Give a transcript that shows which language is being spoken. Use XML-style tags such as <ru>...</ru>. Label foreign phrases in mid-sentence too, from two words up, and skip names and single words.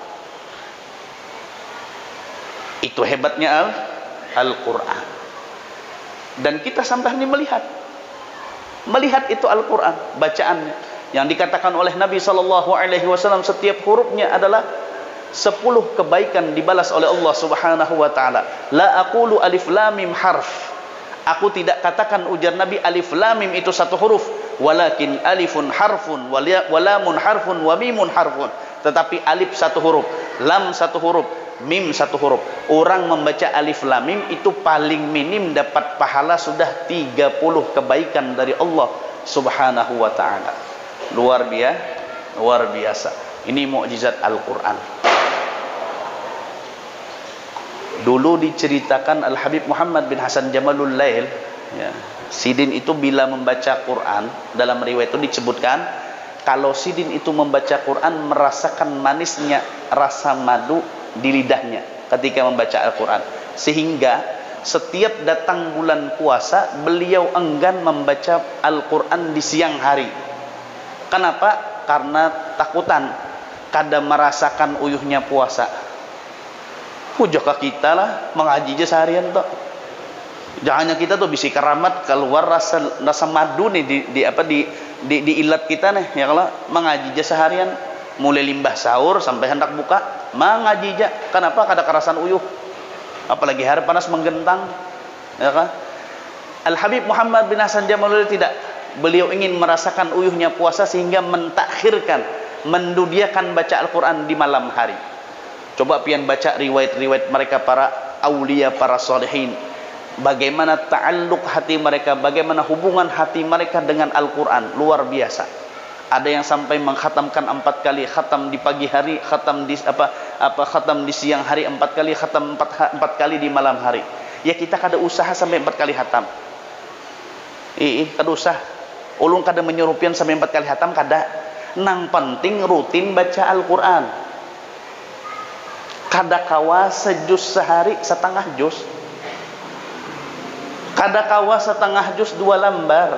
<id>Itu hebatnya Al-Quran. Dan kita sampai ini melihat itu Al-Quran, bacaannya yang dikatakan oleh Nabi SAW, setiap hurufnya adalah 10 kebaikan dibalas oleh Allah</id> <ar>Subhanahu wa taala. La aqulu alif lam mim harf.</ar> <id>Aku tidak katakan, ujar Nabi, alif lam mim itu satu huruf,</id> <ar>walakin alifun harfun wa lamun harfun wa mimun harfun.</ar> <id>Tetapi alif satu huruf, lam satu huruf, mim satu huruf. Orang membaca alif lam mim itu paling minim dapat pahala sudah 30 kebaikan dari Allah</id> <ar>Subhanahu wa taala.</ar> <id>Luar biasa. Ini mukjizat Al-Qur'an. Dulu diceritakan Al-Habib Muhammad bin Hasan Jamalul Lail, ya, Sidin itu bila membaca Quran, dalam riwayat itu disebutkan kalau Sidin itu membaca Quran merasakan manisnya rasa madu di lidahnya ketika membaca Al-Quran, sehingga setiap datang bulan puasa beliau enggan membaca Al-Quran di siang hari. Kenapa?</id> <bjn>Karena takutan kada merasakan uyuhnya puasa. Pujuk kita lah mengaji aja seharian toh. Jangannya kita tuh bisa keramat keluar rasa madu nih di ilat kita nih, ya kalau mengaji aja seharian mulai limbah sahur sampai hendak buka mengaji aja. Kenapa? Kada kerasan uyuh, apalagi hari panas menggentang,</bjn> <id>ya kan? Al Habib Muhammad bin Hasan Jamaludin tidak, beliau ingin merasakan uyuhnya puasa sehingga mentakhirkan, mendudiakan baca Al-Quran di malam hari. Coba pian baca riwayat-riwayat mereka para aulia, para solehin, bagaimana ta'alluq hati mereka, bagaimana hubungan hati mereka dengan Al-Quran, luar biasa. Ada yang sampai mengkhatamkan 4 kali, khatam di pagi hari, khatam di khatam di siang hari 4 kali, khatam 4 kali di malam hari.</id> <bjn>Ya kita kada usaha sampai 4 kali khatam. Kada usah. Ulun kada menyurupian sampai 4 kali khatam kada. Nang penting rutin baca Al-Quran. Kada kawa sejus sehari setengah juz. Kada kawa setengah juz 2 lembar.</bjn>